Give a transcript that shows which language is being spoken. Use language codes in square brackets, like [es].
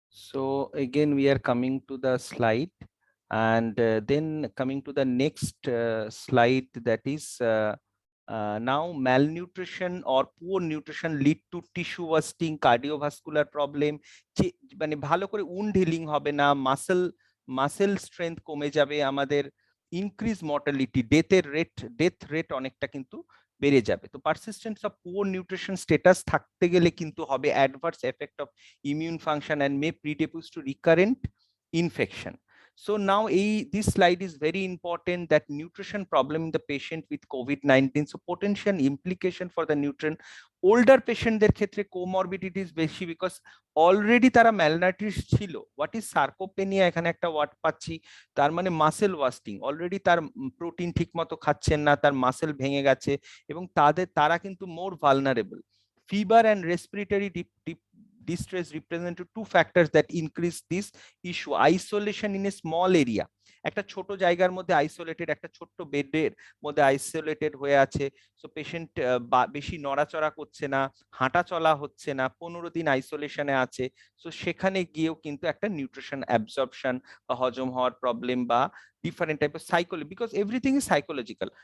[en] So again, we are coming to the slide, and then coming to the next slide, that is now malnutrition or poor nutrition lead to tissue wasting, cardiovascular problem, [bn] মানে ভালো করে [en] wound healing [bn] হবে না, [en] muscle strength [bn] কমে যাবে, আমাদের [en] increase mortality, death rate [bn] অনেকটা কিন্তু বেড়ে যাবে। [en] তো persistence of poor nutrition status [bn] থাকতে গেলে কিন্তু হবে [en] Adverse effect of immune function and may predispose to recurrent infection. So now this slide is very important, that nutrition problem in the patient with COVID-19. So potential implication for the nutrient. Older patientদের ক্ষেত্রে comorbidities বেশি, because already [bn] তারা malnourished ছিল। [en] What is sarcopenia? [bn] এখানে একটা word পাচ্ছি, তার মানে muscle wasting, already তার প্রোটিন ঠিক মতো খাচ্ছেন না, তার মাসেল ভেঙে গেছে, এবং তারা কিন্তু মোর vulnerable. [en] Fever and respiratory distress represent two factors that increase this issue. Isolation in a small area, [bn] একটা ছোট জায়গার মধ্যে আইসোলেটেড, একটা ছোট্ট বেডের মধ্যে আইসোলেটেড হয়ে আছে। সো পেশেন্ট বেশি নড়াচড়া করছে না, হাঁটা চলা হচ্ছে না, 15 দিন আইসোলেশনে আছে। সো সেখানে গিয়েও কিন্তু একটা নিউট্রিশন অ্যাবজর্পশন বা হজম হওয়ার প্রবলেম বা ডিফারেন্ট টাইপের psychology, [en] Because everything is psychological.